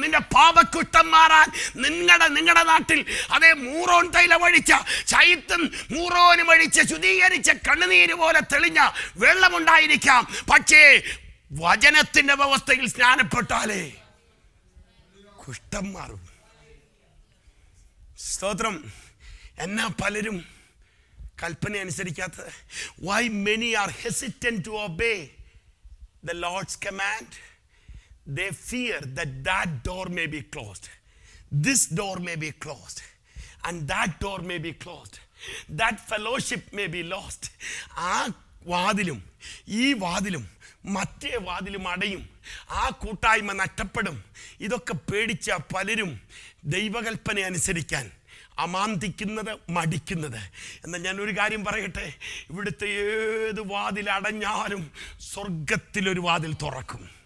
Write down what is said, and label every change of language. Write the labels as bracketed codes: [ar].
[ml] നിന്റെ പാപക്കുഷ്ഠം മാറാൻ നിങ്ങളുടെ നാട്ടിൽ അതേ മൂറോൻ തൈലം ഒഴിച്ച ചൈത്തൻ മൂറോനും ഒഴിച്ച് ശുദ്ധീകരിച്ച കണ്ണുനീര് പോലെ തെളിഞ്ഞ വെള്ളമുണ്ടായിരിക്കാം. പക്ഷേ വചനത്തിന്റെ വ്യവസ്ഥയിൽ സ്നാനപ്പെട്ടാലേ കുഷ്ഠം മാറും. സ്തോത്രം. എന്നാ പലരും കൽപ്പന അനുസരിക്കാത്തത്? [en] Why many are hesitant to obey the Lord's command? They fear that door may be closed, this door may be closed, and that door may be closed, that fellowship may be lost. [ml] ആ വാതിലും ഈ വാതിലും മറ്റേ വാതിലും അടയും, ആ കൂട്ടായ്മ നഷ്ടപ്പെടും. ഇതൊക്കെ പേടിച്ച പലരും ദൈവകൽപ്പന അനുസരിക്കാൻ അമാന്തിക്കുന്നത്, മടിക്കുന്നത്. എന്നാൽ ഞാനൊരു കാര്യം പറയട്ടെ, ഇവിടുത്തെ ഏത് വാതിൽ അടഞ്ഞാലും സ്വർഗത്തിലൊരു വാതിൽ തുറക്കും.